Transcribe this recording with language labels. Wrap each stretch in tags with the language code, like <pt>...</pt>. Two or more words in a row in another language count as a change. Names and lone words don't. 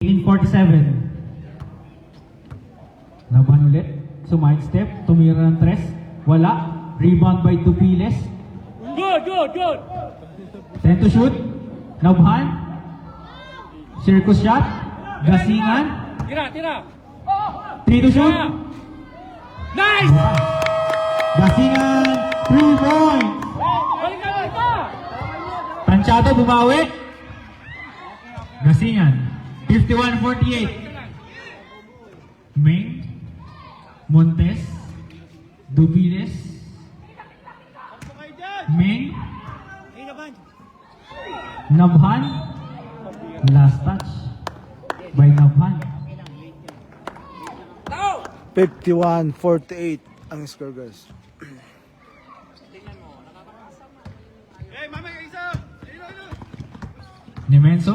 <tl>47. Laban ulit. Sumide step. Tumira ng tres. Wala.</tl> <en>Rebound by</en> <tl>Dupiles.</tl> <en>Good, good, good. 10 to shoot. Nabhan. Circus shot. Gasingan.</en> <tl>Tira, tira.</tl> <en>3 to shoot. Nice! Gasingan. 3 points.</en> <tl>Balik ka, balik ka! Tansyado bumawi. Gasingan. 51-48. Ming. Montes. Dupiles. Ming. Nabhan.</tl> <en>Last touch by Nabhan.</en> <tl>51-48 ang score, guys. Nemenso.</tl>